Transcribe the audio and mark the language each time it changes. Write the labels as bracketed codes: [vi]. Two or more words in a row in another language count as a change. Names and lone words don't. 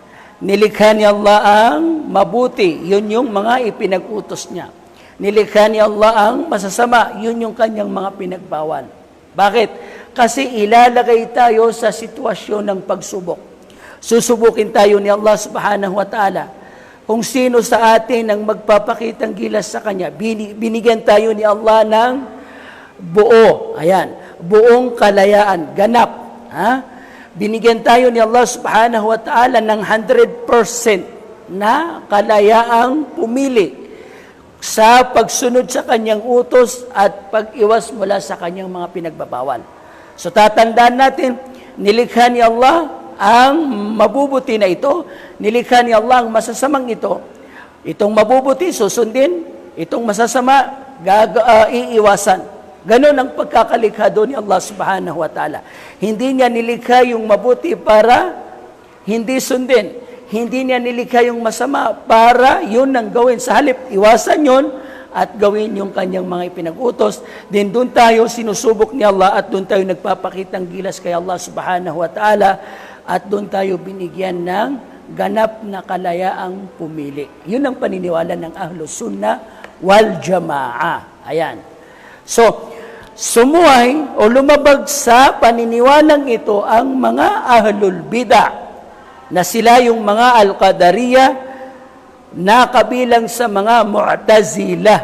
[tl] Nilikha ni Allah ang mabuti. Yun yung mga ipinag-utos niya. Nilikha ni Allah ang masasama. Yun yung kanyang mga pinagbawal. Bakit? Kasi ilalagay tayo sa sitwasyon ng pagsubok. Susubukin tayo ni Allah [ar] سبحانه وتعالى. [tl] Kung sino sa atin ang magpapakitang gilas sa Kanya, binigyan tayo ni Allah ng buo. Ayan, buong kalayaan, ganap. Ha? Binigyan tayo ni Allah [ar] سبحانه وتعالى [tl] ng 100% na kalayaang pumili sa pagsunod sa Kanyang utos at pag-iwas mula sa Kanyang mga pinagbabawal. So tatandaan natin, nilikha ni Allah ang mabubuti na ito, nilikha ni Allah ang masasamang ito. Itong mabubuti, susundin. Itong masasama, iiwasan. Ganon ang pagkakalikha doon ni Allah [ar] سبحانه وتعالى. [tl] Hindi niya nilikha yung mabuti para hindi sundin. Hindi niya nilikha yung masama para yun ang gawin. Sa halip, iwasan yun at gawin yung kanyang mga ipinag-utos. Then doon tayo sinusubok ni Allah at doon tayo nagpapakitang gilas kay Allah [ar] سبحانه وتعالى. [tl] At doon tayo binigyan ng ganap na kalayaang pumili. Yun ang paniniwala ng Ahlus Sunnah wal Jamaa. Ayan. So, sumuhay o lumabag sa paniniwalang ito ang mga Ahlul Bidah na sila yung mga Al-Qadariyah na kabilang sa mga Mu'tazilah.